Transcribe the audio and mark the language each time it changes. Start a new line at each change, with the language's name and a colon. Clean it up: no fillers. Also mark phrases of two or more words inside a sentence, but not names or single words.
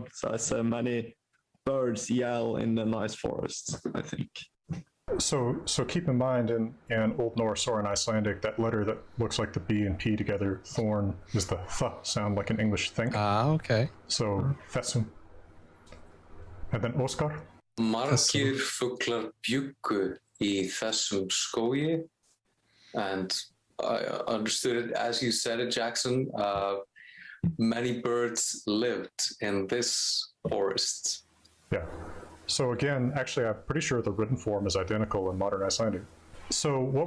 English: So I said many birds yell in the nice forest, I think. So keep in mind in Old Norse or in Icelandic, that letter that looks like the B and P together, thorn, is the th sound like an English think. Ah, okay. So Fessum. And then Oscar.
Icelandic: Margir fuglar bjuggu í þessum skógi,
English: and I understood it as you said it, Jackson. Many birds lived in this forest. Yeah. So again, actually, I'm pretty sure the written form is identical in modern Icelandic. So what we